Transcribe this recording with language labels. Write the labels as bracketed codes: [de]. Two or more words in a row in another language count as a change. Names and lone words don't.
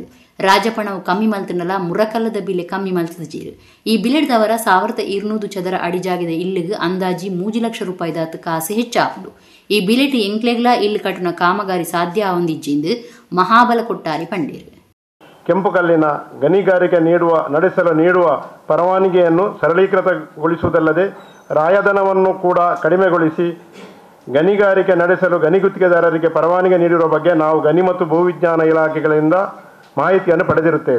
[tcy] ರಾಜಪಣವು ಕಮ್ಮಿ ಮಲ್ತನಲ್ಲ ಮುರಕಲ್ಲದ ಬಿಲೆ ಕಮ್ಮಿ ಮಲ್ತದ ಜೀರು. ಈ ಬಿಲೆಡ್ದವರ 1200 ಚದರ ಅಡಿ ಜಾಗದ ಇಲ್ಲಿಗೆ ಅಂದಾಜಿ 3 ಲಕ್ಷ ರೂಪಾಯಿದಾತ ಕಾಸೆ ಹೆಚ್ಚಾಪುಂಡು. ಈ ಬಿಲೆಟ್ ಎಂಕ್ಲೆಗ್ಲ ಇಲ್ಲಿ ಕಟ್ಟುನ ಕಾಮಗಾರಿ ಸಾಧ್ಯ ಹೊಂದಿಜ್ಜಿಂದು ಮಹಾಬಲ ಕೊಟ್ಟಾರಿ ಪಂಡೇರು. [kn] ಕೆಂಪು ಕಲ್ಲಿನ ಗಣಿಗಾರಿಕೆ ನಡೆಸಲು ನೀಡುವ ಪರವಾನಗಿಯನ್ನು ಸರಳೀಕೃತಗೊಳಿಸುವುದಲ್ಲದೆ ರಾಯಧನವನ್ನು ಕೂಡ ಕಡಿಮೆಗೊಳಿಸಿ ಗಣಿಗಾರಿಕೆ ನಡೆಸಲು ಗಣಿ ಗುತ್ತಿಗೆದಾರರಿಗೆ ಪರವಾನಗಿ ನೀಡಿರುವ ಬಗ್ಗೆ ನಾವು ಗಣಿ ಮತ್ತು ಭೂವಿಜ್ಞಾನ ಇಲಾಖೆಗಳಿಂದ ಮಾಹಿತಿಯನ್ನು ಪಡೆದಿರುತ್ತೇವೆ.